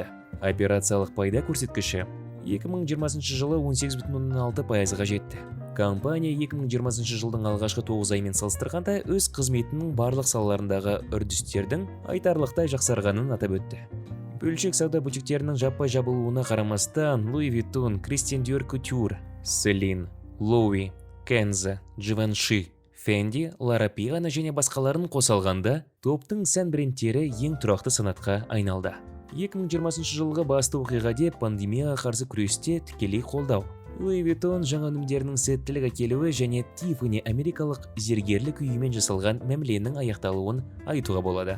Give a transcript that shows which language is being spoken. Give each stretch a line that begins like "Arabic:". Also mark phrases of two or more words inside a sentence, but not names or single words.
Kazakh: Операциялық пайда көрсеткіші 2020 жылы 18,6%-ға жетті. Компания 2020 жылдың алғашқы 9 аймен салыстырғанда өз қызметінің барлық салаларындағы үрдістердің айтарлықтай жақсарғанын атап өтті. Бөлшек сауда бутиктерінің жаппай жабылуына қарамастан Louis Vuitton, Christian Dior Couture, Celine, Loewe, Kenzo, Givenchy, Fendi, Lara Piana және басқаларын қоса алғанда, топтың сән брендтері ең тұрақты санатқа айналды. 2020 жылғы басты оқиға деп пандемияға қарсы күресте тікелей қолдау. Louis Vuitton жаңа өнімдерінің сәттілік әкелуі және Tiffany америкалық зергерлік үйімен жасалған мәміленің аяқталуын айтуға болады.